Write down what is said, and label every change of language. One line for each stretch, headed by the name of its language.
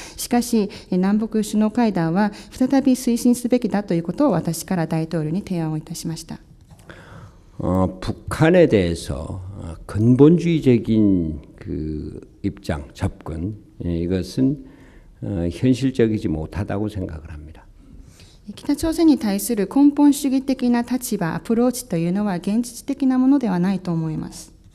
Japanese: しかし南北首脳会談は再び推進すべきだということを私から大統領に提案をいたしました。
Korean: 북한에 대해서 근본주의적인 입장, 접근 이것은 현실적이지 못하다고 생각을 합니다.
Japanese: 北朝鮮に対する根本主義的な立場、アプローチというのは現実的なものではないと思います。